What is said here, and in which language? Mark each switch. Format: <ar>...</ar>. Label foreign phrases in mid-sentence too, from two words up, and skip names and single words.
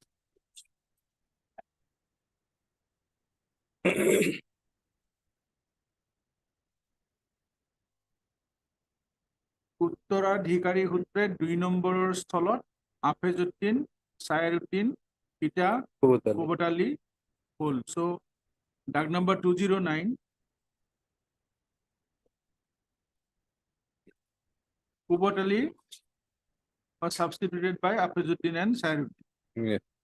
<as>উত্তৰাধিকাৰী সূত্ৰে 2 নম্বৰৰ স্থলত হাফেজউদ্দিন, Syruddin, Pita, Kubat Ali হ'ল.</as> <en>So, doc number 209. Kubat Ali was substituted by Hafizuddin and Syruddin. Yes.</en>